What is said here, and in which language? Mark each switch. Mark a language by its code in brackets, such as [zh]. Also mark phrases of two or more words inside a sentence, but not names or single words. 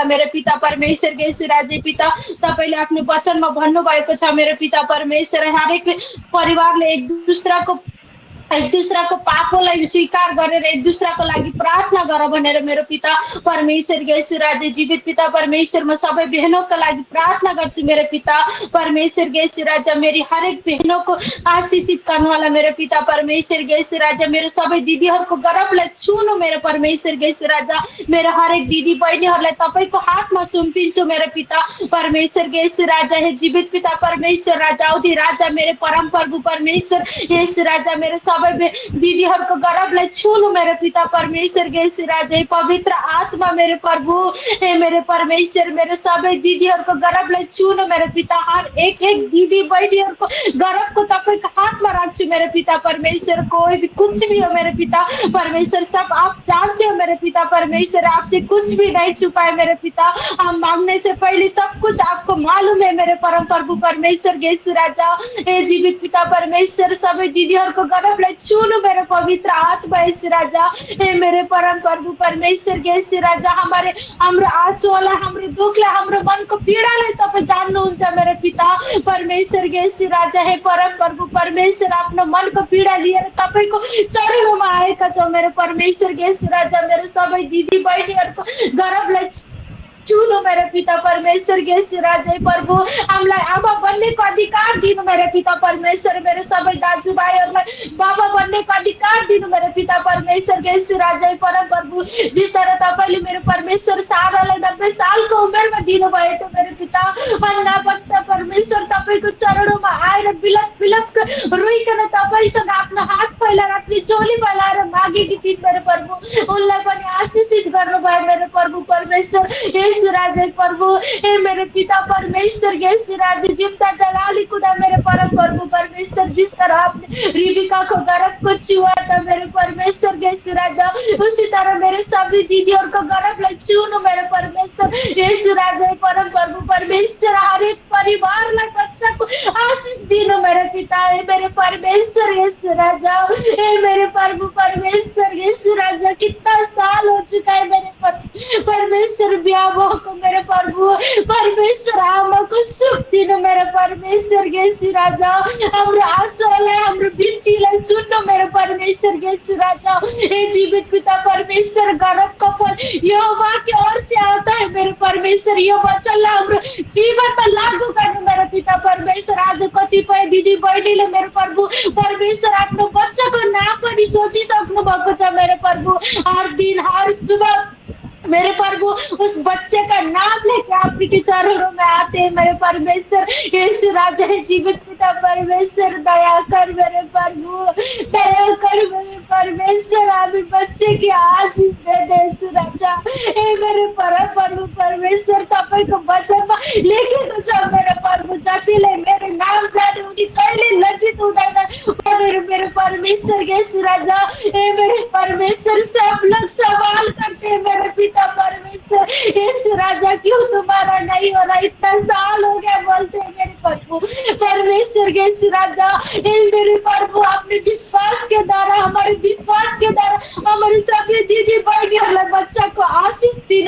[ne] मेरो पिता परमेश्वर यीशु राजा, पिता तपाईँले आफ्नो वचनमा भन्नुभएको छ मेरो पिता परमेश्वर, हरेक परिवारले एक दूसराको पापोलाई स्वीकार गरेर एक दूसराको लागि प्रार्थना गर भनेर मेरो पिता परमेश्वर यीशु राजा, जीवित पिता परमेश्वर, म सबै [hi] बहनों का [ne] लागि प्रार्थना गर्छु। मेरो पिता परमेश्वर यीशु राजा, मेरी हरेक [hi] बहनों को [ne] आशीषित गर्नु होला। मेरो पिता परमेश्वर यीशु राजा, मेरो सबै दिदीहरूको गर्भलाई छुनु। मेरो परमेश्वर यीशु राजा, मेरो हरेक दिदी बहिनीहरूलाई तपाईँको हातमा सुम्पिन्छु। मेरो पिता परमेश्वर यीशु राजा, हे जीवित पिता परमेश्वर राजा, औधी राजा, मेरो परम प्रभु परमेश्वर यीशु राजा, मेरो सबै दिदीहरूको गर्भलाई छुनु। मेरो पिता परमेश्वर यीशु राजा, पवित्र आत्मा मेरो प्रभु, हे मेरो परमेश्वर, मेरो सबै दिदीहरूको गर्भलाई छुनु। मेरो पिता हर एक एक दिदी बहिनीहरूको गर्भको तपाईँको हातमा राख्छु। [hi] मेरो पिता परमेश्वर, कोई भी कुछ भी हो मेरे पिता परमेश्वर, सब आप जानते हो। मेरे पिता परमेश्वर, आपसे कुछ भी नहीं छुपाए। मेरे पिता, हम मांगने से पहले सब कुछ आपको मालूम है। मेरे परम प्रभु परमेश्वर यीशु राजा, हे जीवित पिता परमेश्वर, [ne] सबै दिदीहरूको गर्भलाई छुनु। मेरो पवित्र आत्मा यीशु राजा, हे मेरे परम प्रभु परमेश्वर यीशु राजा, हाम्रो आँसुलाई, हाम्रो दुःखलाई, हाम्रो मनको पीडालाई तपाईँ जान्नुहुन्छ। मेरो पिता परमेश्वर यीशु राजा, हे परम प्रभु परमेश्वर, आफ्नो मनको पीडा लिएर तपाईँको चरणमा आएका छौँ। मेरो परमेश्वर यीशु राजा, मेरो सबै दिदी बहिनीहरूको गर्भलाई छुनु। मेरो पिता परमेश्वर यीशु राजा, प्रभु हामीलाई आमा बन्नेको अधिकार दिनु। मेरो पिता परमेश्वर, मेरो सबै दाजुभाइहरूलाई बाबा बन्नेको अधिकार दिनु। मेरो पिता परमेश्वर यीशु राजा, परम प्रभु, [hi] जिस तरह [ne] तपाईँले मेरो परमेश्वर सारालाई 90 सालको उमेरमा दिनुभयो थियो। मेरो पिता भन्दा भन्दा परमेश्वर तपाईँको चरणमा आएर बिलप बिलप रोइकन तपाईँसँग आफ्नो हात फैलाएर, आफ्नो झोली फैलाएर मागेकी थिइन्। मेरो प्रभु, उनलाई पनि आशीषित गर्नुभयो। [hi] मेरो प्रभु परमेश्वर यीशु राजा, प्रभु, हे मेरे पिता परमेश्वर यीशु राजा, जिम्ता जलाली खुदा, मेरे परम प्रभु परमेश्वर, जिस तरह आपने रिबिका को गर्भ को छुआ था मेरे परमेश्वर यीशु राजा, उसी तरह मेरे सभी दीदियों को [ne] गर्भलाई छुनु। मेरे परमेश्वर यीशु राजा, परम प्रभु परमेश्वर, हर एक परिवारलाई बच्चाको आशीष दिनु। [hi] मेरे पिता, हे मेरे परमेश्वर यीशु राजा, हे मेरे प्रभु परमेश्वर यीशु राजा, कितना साल हो चुका है मेरे परमेश्वर ब्याह को। मेरे प्रभु परमेश्वर, [ne] आमा को सुख दिनु। [hi] मेरे परमेश्वर यीशु राजा, [ne] हाम्रो आँसुलाई, हाम्रो बिन्तीलाई सुन्नु। मेरो परमेश्वर यीशु राजा, [hi] हे जीवित पिता परमेश्वर, गर्भ का फल यहोवा की ओर से आता है। मेरे परमेश्वर, [ne] यो वचनलाई हाम्रो जीवनमा लागू गर्नु। मेरो पिता परमेश्वर, आज कतिपय दिदी बहिनीले मेरो प्रभु परमेश्वर आफ्नो बच्चाको नाम पनि सोचिसक्नु भएको छ। [hi] मेरो प्रभु, हर दिन हर सुबह मेरे प्रभु उस बच्चे का नाम लेके आपके चरणों में आते हैं। मेरे परमेश्वर यीशु राजा, जीवित पिता परमेश्वर, दया कर मेरे प्रभु, दया कर मेरे परमेश्वर, अभी बच्चे की आशीष दे दे यीशु राजा। हे मेरे परम प्रभु परमेश्वर, [ne] तपाईँको वचनमा लेखेको छ [hi] मेरे प्रभु, [ne] जतिले मेरो नाम जाने उनी कहिले लज्जित हुँदैन। [hi] मेरे परमेश्वर यीशु राजा, हे मेरे परमेश्वर, सब लोग सवाल करते हैं मेरे पिता परमेश्वर यीशु राजा, क्यों तुम्हारा नहीं हो रहा, इतना साल हो गया बोलते हैं मेरे प्रभु परमेश्वर यीशु राजा। मेरे प्रभु, अपने विश्वास के द्वारा, हमारे विश्वास के द्वारा हमारे सभी दीदी बहनियों बच्चा को [ne] आशीष दिनु।